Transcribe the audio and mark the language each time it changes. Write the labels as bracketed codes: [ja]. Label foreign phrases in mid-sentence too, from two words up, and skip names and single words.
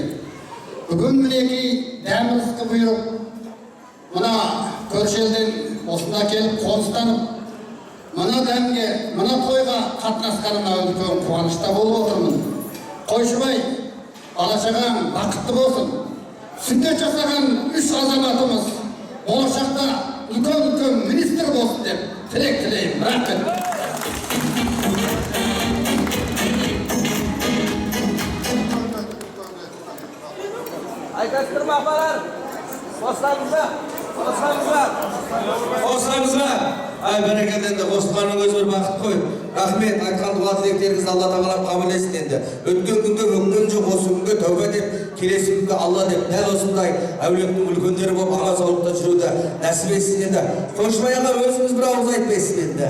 [kk] Бүгін мінекей дәм рызқы бұйырып, мына көрші елден осында келіп қоныстанып, мына дәмге, мына тойға қатынасқаныма үлкен қуанышта болып отырмын. Қойшыбай, бала-шағаң бақытты болсын. Сүндет жасаған үш азаматымыз болашақта үлкен министр болсын деп тілек тілеймін. Рахмет. Aytastırma apalar. Bossanızlar. Osramızlar. Ай бәрекелді енді қосылғанның өзі бір бақыт қой. Рахмет, айтқан дуа тілектеріңізді Алла тағала қабыл етсін енді. Өткен күнге өкінген жоқ, осы күнге тәубе деп, келесі күнге Алла деп, дәл осындай әулеттің үлкендері болып аман саулықта жүруді нәсіп етсін енді. Қойшыбай аға өзіңіз бір ауыз айтпайсыз енді.